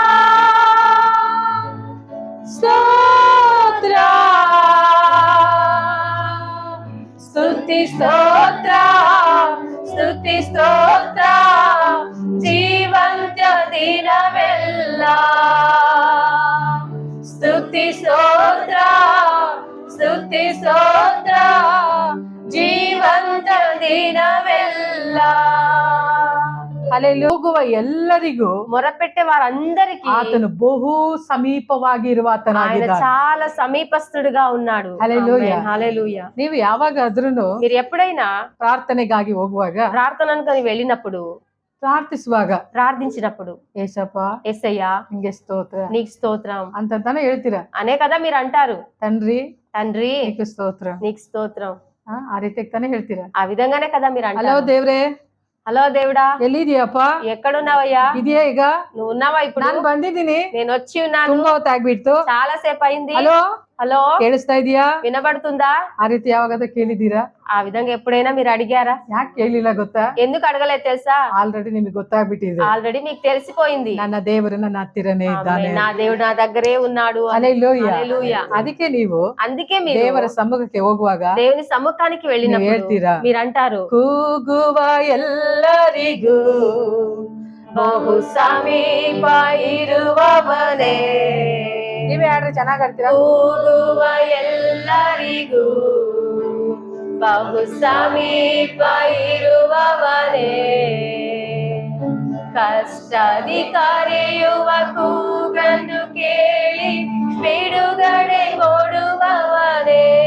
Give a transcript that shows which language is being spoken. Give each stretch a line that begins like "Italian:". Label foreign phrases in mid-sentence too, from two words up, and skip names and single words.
Kannada: ಸ್ತೋತ್ರ, ಸ್ತುತಿ ಸ್ತೋತ್ರ, ಸ್ತುತಿ ಸ್ತೋತ್ರ, ಜೀವಂತ ದಿನವೆಲ್ಲ, ಸ್ತುತಿ ಸ್ತೋತ್ರ, ಸ್ತುತಿ ಸ್ತೋತ್ರ, ಜೀವಂತ ದಿನವೆಲ್ಲ. ಹೋಗುವ ಎಲ್ಲರಿಗೂ
Telugu: మొరపెట్టే వారందరికీ ఆతను బహు
Kannada: సమీపವಾಗಿ ಇರುವ ಆತನಾಗಿದ್ದಾನೆ.
Telugu: చాలా సమీపస్తుడుగా ఉన్నాడు. హల్లెలూయా, హల్లెలూయా.
Kannada: ನೀವು ಯಾವಾಗಾದ್ರೂ
Telugu: మీరు ఎప్పుడైనా
Kannada: ಪ್ರಾರ್ಥನೆಗಾಗಿ ಹೋಗುವಾಗ,
Telugu: ప్రార్థనకు వెళ్ళినప్పుడు, ప్రార్థించినప్పుడు
Kannada: ఏసప్ప
Telugu: యేసయ్యా
Kannada: ನಿಂಗೆ ಸ್ತೋತ್ರ,
Telugu: నీకు స్తోత్రం
Kannada: అంతంతానే ಹೇಳ್ತೀರಾ
Telugu: అనే కదా మీరు అంటారు. తండ్రి తండ్రి నీకు స్తోత్రం, నీకు స్తోత్రం,
Kannada: ఆ ರೀತಿ ತಾನೇ ಹೇಳ್ತೀರಾ.
Telugu: ఆ విధంగానే కదా మీరు అంటారు.
Kannada: ಹಲೋ ದೇವ್ರೇ,
Telugu: హలో దేవుడా,
Kannada: ಎಲ್ಲಿದೀಯಪ್ಪ?
Telugu: ఎక్కడున్నావయ్యా?
Kannada: ಇದೆಯಾ ಈಗ?
Telugu: నువ్వు ఉన్నావా ఇప్పుడు?
Kannada: ನಾನು ಬಂದಿದ್ದೀನಿ,
Telugu: నేను వచ్చి ఉన్నాను.
Kannada: ತುಂಬಾ ಹೊತ್ತಾಗ್ಬಿಡ್ತು,
Telugu: చాలా సేపు అయింది. హలో హలో,
Kannada: ಕೇಳಿಸ್ತಾ ಇದೀಯಾ?
Telugu: వినబడుతుందా?
Kannada: ఆ ರೀತಿ ಯಾವಾಗಾದ್ರೂ ಕೇಳಿದೀರಾ?
Telugu: ఆ విధంగా ఎప్పుడైనా మీరు అడిగారా?
Kannada: ಯಾಕೆ ಕೇಳಿಲ್ಲ ಗೊತ್ತಾ?
Telugu: ఎందుకు అడగలేదు తెలుసా?
Kannada: ఆల్రెడీ ನಿಮಗೆ ಗೊತ್ತಾಗ್ಬಿಟ್ಟಿದೆ.
Telugu: ఆల్రెడీ మీకు తెలిసిపోయింది.
Kannada: ನನ್ನ ದೇವರು ನನ್ನ ಹತ್ತಿರನೇ ಇದ್ದಾನೆ,
Telugu: నా దేవుడు నా దగ్గరే ఉన్నాడు. హల్లెలూయా.
Kannada: ಅದಕ್ಕೆ ನೀವು అందుకే మీరు ದೇವರ ಸಮ್ಮುಖಕ್ಕೆ ಹೋಗುವಾಗ, దేవుని సముఖానికి వెళ్ళినప్పుడు ಹೇಳ್ತೀರಾ, మీరు అంటారు, ಕೂಗುವ ಎಲ್ಲರಿಗೂ ಬಹು ಸಮೀಪ ಇರುವವನೇ. ನೀವೇ ಹೇಳ್ರಿ, ಚೆನ್ನಾಗಿ ಆಡ್ತೀರಾ. ಕೂಗುವ ಎಲ್ಲರಿಗೂ ಬಹು ಸಮೀಪ ಇರುವವನೇ, ಕಷ್ಟದಿ ಕರೆಯುವ ಕೂಗನ್ನು ಕೇಳಿ ಬಿಡುಗಡೆ ಕೊಡುವವನೇ,